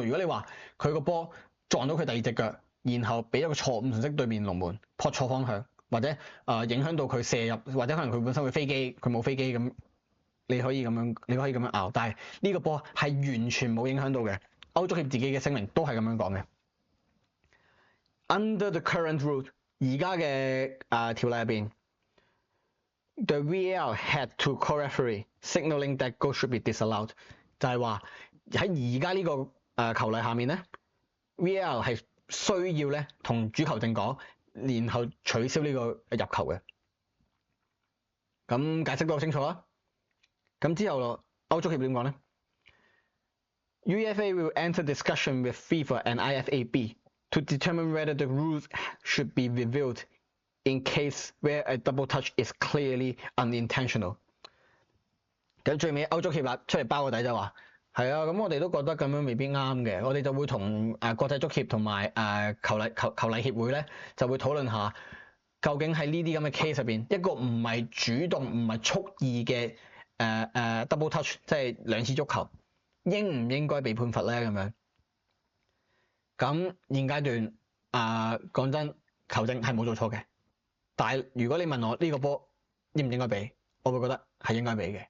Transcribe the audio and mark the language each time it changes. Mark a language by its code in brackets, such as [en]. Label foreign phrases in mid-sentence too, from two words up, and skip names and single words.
[yue] 如果你話佢個波撞到佢第二隻腳，然後俾一個錯誤信息對面龍門撲錯方向，或者影響到佢射入，或者可能佢本身會飛機，佢冇飛機咁，你可以咁樣拗。但係呢個波係完全冇影響到嘅。歐足協自己嘅聲明都係咁樣講嘅。 [en] Under the current rule， [yue] 而家嘅條例入邊 [en] ，the VAR had to call referee signaling that goal should be disallowed， [yue] 就係話喺而家呢個球例下面咧 ，VAR 係需要咧同主球證講，然後取消呢個入球嘅。咁解釋得好清楚啦。咁之後咯，歐足協點講咧 [en] ？UEFA will enter discussion with FIFA and IFAB。to determine whether the rules should be reviewed in case where a double touch is clearly unintentional。 [yue] 咁最尾歐足協啦出嚟包個底就話係啊，咁我哋都覺得咁樣未必啱嘅，我哋就會同國際足協同埋球例協會咧就會討論下，究竟喺呢啲咁嘅 case 入邊，一個唔係主動唔係蓄意嘅 [en] double touch， [yue] 即係兩次足球，應唔應該被判罰咧？咁樣，咁現階段講真，球證係冇做錯嘅，但係如果你問我呢個波應唔應該俾，我會覺得係應該俾嘅。